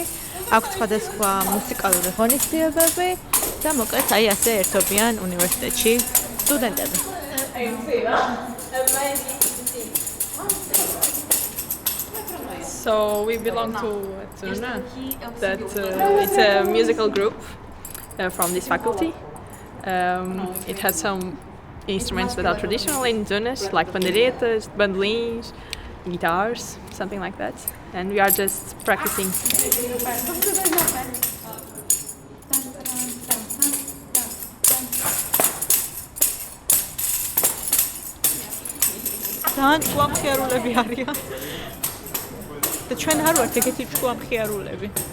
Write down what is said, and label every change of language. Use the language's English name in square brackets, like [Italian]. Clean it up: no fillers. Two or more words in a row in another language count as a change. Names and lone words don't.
[Georgian] აქვთ სხვადასხვა მუსიკალური ღონისძიებები და მოკლედ აი ასე ერთობიან უნივერსიტეტში სტუდენტები. [English] So we belong to Turna, that it's a musical group from this faculty. It has some instruments that are traditional in Tunis, like panderetas, bandolins, guitars, something like that. And we are just practicing. [Georgian] ძალიან ჭკვამხიარულები არიან. და ჩვენ არ ვართ ეგეთი ჭკვამხიარულები.